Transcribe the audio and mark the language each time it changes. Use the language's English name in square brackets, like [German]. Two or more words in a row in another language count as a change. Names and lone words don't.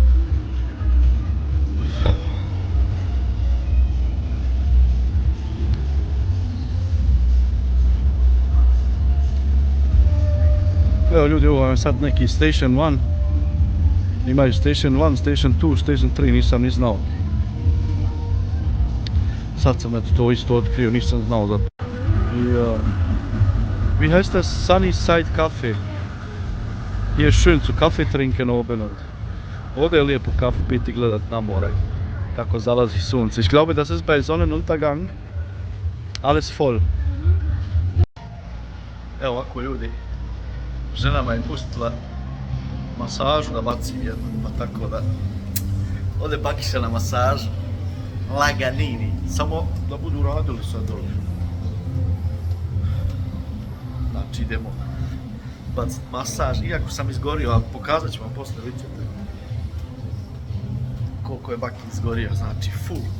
[Bosnian] Evo ljudi, ovo je sad neki Station 1. Imaju Station 1, Station 2, Station 3, nisam ni znao. Sad sam eto to isto otkrio, nisam znao za to. [German] Ja. Wie heißt das? [Bosnian] Sunnyside Cafe. [German] Hier ist schön zu Kaffee trinken oben und [Bosnian] ovdje je lijepo kafu piti i gledat na more. Kako zalazi sunce. [German] Ich glaube, das ist bei Sonnenuntergang alles voll. [Bosnian] Evo ovako ljudi. Žena me je pustila masažu da bacim jednu, pa tako da ode Bakiša na masažu, laganini, samo da budu radili sad dole. Znači idemo baciti masaž, iako sam izgorio, ali pokazat ću vam poslije, vidjet ćete koliko je Baki izgorio, znači full.